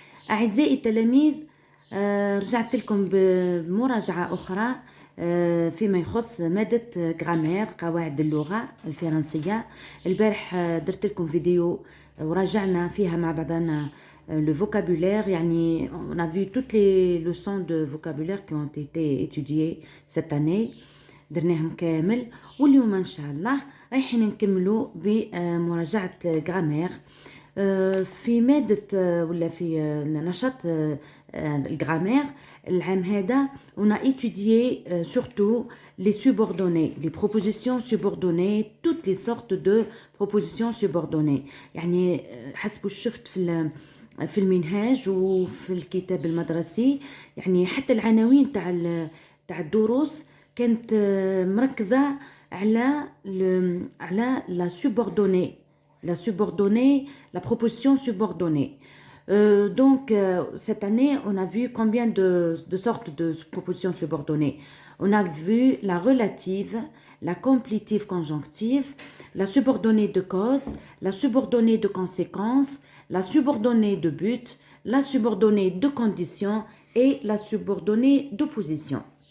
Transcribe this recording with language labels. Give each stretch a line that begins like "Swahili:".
Arabic: أعزائي التلاميذ، رجعت لكم بمراجعة أخرى فيما يخص مادة جرامير قواعد اللغة الفرنسية. البارح درت لكم فيديو وراجعنا فيها مع بعضنا le vocabulaire. يعني
French: on a vu toutes les leçons de vocabulaire qui ont été étudiées cette année،
Arabic: درناهم كامل. واليوم ان شاء الله رايحين نكملوا بمراجعه جرامير في ماده ولا في نشاط الجرامير العام هذا.
French: on a étudié surtout les subordonnées, les propositions subordonnées, toutes les sortes de propositions subordonnées.
Arabic: يعني حسب شفت في المنهاج وفي الكتاب المدرسي، يعني حتى العناوين تاع الدروس كانت مركزة على
French: la subordonnée, la proposition subordonnée. Donc cette année on a vu combien de sortes de propositions subordonnées. On a vu la relative, la complétive conjonctive, la subordonnée de cause, la subordonnée de conséquence, la subordonnée de but, la subordonnée de condition et la subordonnée d'opposition.